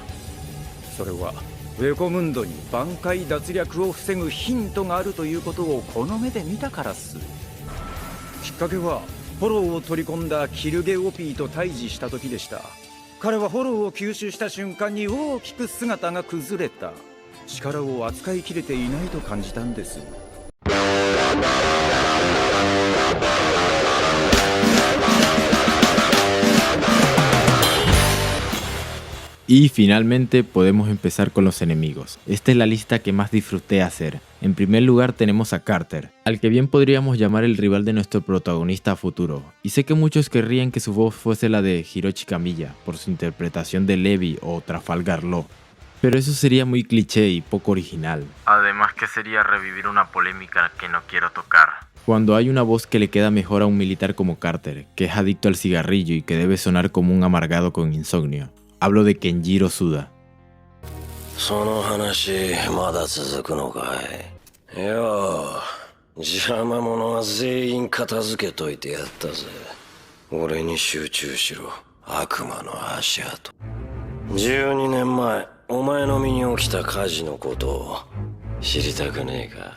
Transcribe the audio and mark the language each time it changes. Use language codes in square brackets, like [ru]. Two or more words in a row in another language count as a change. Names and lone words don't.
[ja] それはウェコムンドに挽回脱略を防ぐヒントがあるということをこの目で見たからっす。きっかけはフォローを取り込んだキルゲオピーと対峙した時でした。彼はフォローを吸収した瞬間に大きく姿が崩れた。力を扱いきれていないと感じたんです。 [es] Y finalmente podemos empezar con los enemigos. Esta es la lista que más disfruté hacer. En primer lugar tenemos a Carter, al que bien podríamos llamar el rival de nuestro protagonista a futuro. Y sé que muchos querrían que su voz fuese la de Hiroshi Kamiya, por su interpretación de Levi o Trafalgar Law. Pero eso sería muy cliché y poco original. Además que sería revivir una polémica que no quiero tocar. Cuando hay una voz que le queda mejor a un militar como Carter, que es adicto al cigarrillo y que debe sonar como un amargado con insomnio. Hablo de Kenjiro Tsuda. [ja] その話まだ続くのかい。いやあ、邪魔者は全員片付けといてやったぜ。俺に集中しろ、悪魔の足跡。12年前、お前の身に起きた火事のことを知りたくねえか。